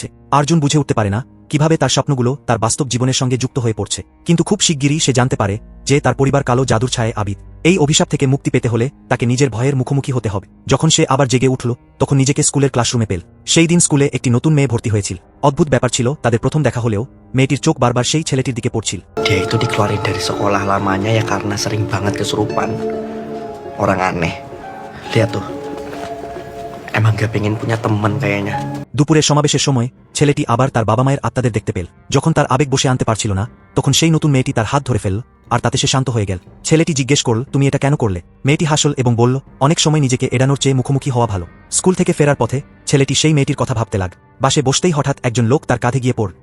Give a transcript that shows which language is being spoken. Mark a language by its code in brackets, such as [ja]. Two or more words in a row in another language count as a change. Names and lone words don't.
[bn] আর্জুন বুঝে উঠতে পারে না কিভাবে তার স্বপ্নগুলো তার বাস্তব জীবনের সঙ্গে যুক্ত হয়ে পড়ছে, কিন্তু খুব শিগগিরই সে জানতে পারে যে তার পরিবার কালো জাদুর ছায়ে আবিদ। এই অভিশাপ থেকে মুক্তি পেতে হলে তাকে নিজের ভয়ের মুখোমুখি হতে হবে। যখন সে আবার জেগে উঠল তখন নিজেকে স্কুলের ক্লাসরুমে পেল। সেই দিন স্কুলে একটি নতুন মেয়ে ভর্তি হয়েছিল। অদ্ভুত ব্যাপার ছিল, তাদের প্রথম দেখা হলেও মেয়েটির চোখ বারবার সেই ছেলেটির দিকে পড়ছিল। [id] Dia itu dikeluarin dari sekolah lamanya ya karena sering banget kesurupan. Orang aneh. Lihat tuh. Emang gak pengen punya teman kayaknya. [bn] দুপুরের সমাবেশের সময় ছেলেটি আবার তার বাবা মায়ের আত্মাদের দেখতে পেল। যখন তার আবেগ বসে আনতে পারছিল না তখন সেই নতুন মেয়েটি তার হাত ধরে ফেলল আর তাতে সে শান্ত হয়ে গেল। ছেলেটি জিজ্ঞেস করল, তুমি এটা কেন করলে? মেয়েটি হাসল এবং বলল, অনেক সময় নিজেকে এড়ানোর চেয়ে মুখোমুখি হওয়া ভালো। স্কুল থেকে ফেরার পথে ছেলেটি সেই মেয়েটির কথা ভাবতে লাগ। বাসে বসতেই হঠাৎ একজন লোক তার কাঁধে গিয়ে পড়ল।